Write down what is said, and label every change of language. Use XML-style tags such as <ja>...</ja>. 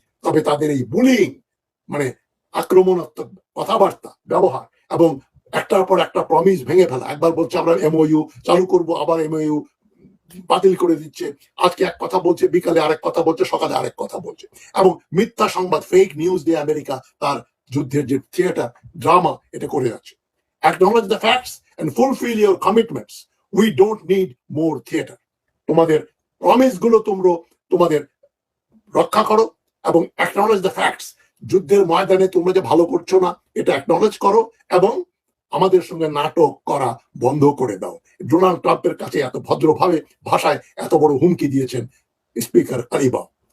<bn>তবে তাদের এই বুলিং মানে আক্রমণাত্মক কথাবার্তা ব্যবহার এবং একটার পর একটা প্রমিস ভেঙে ফেলা, একবার বলছে আমরা এমওইউ চালু করব, আবার এমওইউ বাতিল করে দিচ্ছে, আজকে এক কথা বলছে, বিকালে আরেক কথা বলছে, সকালে আরেক কথা বলছে, এবং মিথ্যা সংবাদ, ফেক নিউজ দিয়ে আমেরিকা তার যুদ্ধের যে থিয়েটার ড্রামা এটা করে যাচ্ছে।</bn> <en>Acknowledge the facts and fulfill your commitments. We don't need more theater.</en> <bn>তোমাদের প্রমিস গুলো তোমরা তোমাদের রক্ষা করো, এবং</bn> <en>Acknowledge the facts.</en> <bn>যুদ্ধের ময়দানে তোমরা যে ভালো করছো না এটা অ্যাকনলেজ করো এবং আমাদের সঙ্গে নাটক করা বন্ধ করে দাও। ডোনাল্ড ট্রাম্পের কাছে এত ভদ্রভাবে ভাষায় এত বড় হুমকি দিয়েছেন স্পিকার কালিবাফ।</bn>